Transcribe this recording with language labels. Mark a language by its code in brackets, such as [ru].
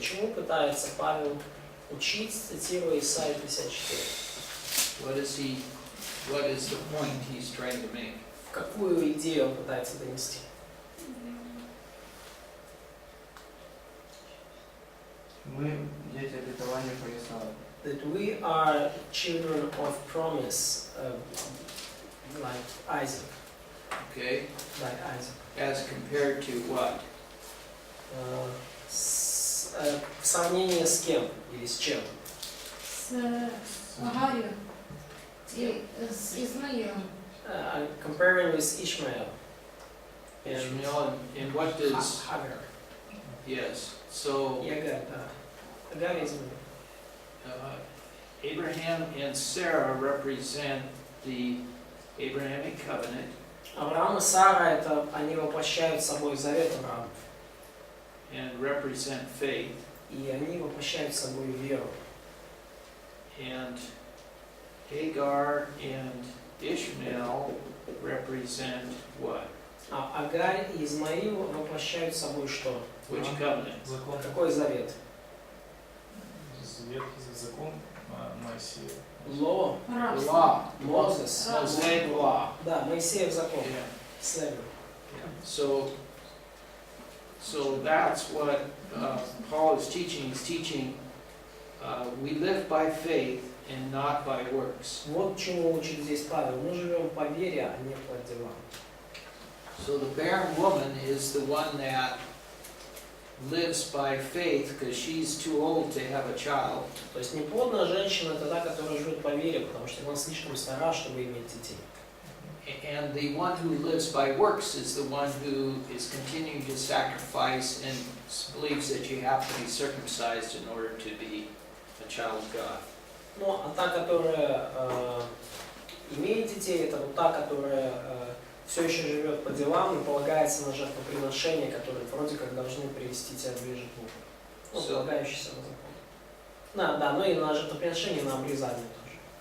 [ru] Чему пытается Павел учить, цитируя Исаию 54? [en] What is the point he's trying to make? [ru] Какую идею он пытается донести? Мы дети обетования по Исаии. [en] That we are children of promise, like Isaac. Okay, Like Isaac. as compared to what? [ru] В сравнении с кем или с чем? С Агарью и с Измаилом. [en] Comparing with Ishmael. Ishmael, and what does, Hagar. yes, so [ru] И Агар, да. Агар и Измаил. [en] Abraham and Sarah represent the Abrahamic covenant, [ru] Авраам и Сара, это они воплощают собой завет Авраама. [en] and represent faith, [ru] И они воплощают собой веру. [en] and Hagar and Ishmael represent what? [ru] А Агарь и Измаил воплощают собой что? [en] Which covenant? [ru] Закон. Какой завет? Ветхий закон Моисея. [en] Law. The law, Moses. Mosaic law. [ru] Да, Моисеев закон. [en] Yeah. Slavery. So that's what Paul is teaching. He's teaching we live by faith and not by works. [ru] Вот чему учит здесь Павел. Мы живем по вере, а не по делам. [en] So the barren woman is the one that lives by faith because she's too old to have a child. [ru] То есть неплодная женщина это та, которая живет по вере, потому что она слишком стара, чтобы иметь детей. [en] And the one who lives by works is the one who is continuing to sacrifice and believes that you have to be circumcised in order to be a child of God. [ru] Ну, а та, которая имеет детей, это вот та, которая все еще живет по делам и полагается на жертвоприношения, которые вроде как должны привести тебя ближе к Богу. Ну, [en] So- [ru] полагающийся на закон. Да, ну и на жертвоприношение, на обрезание тоже.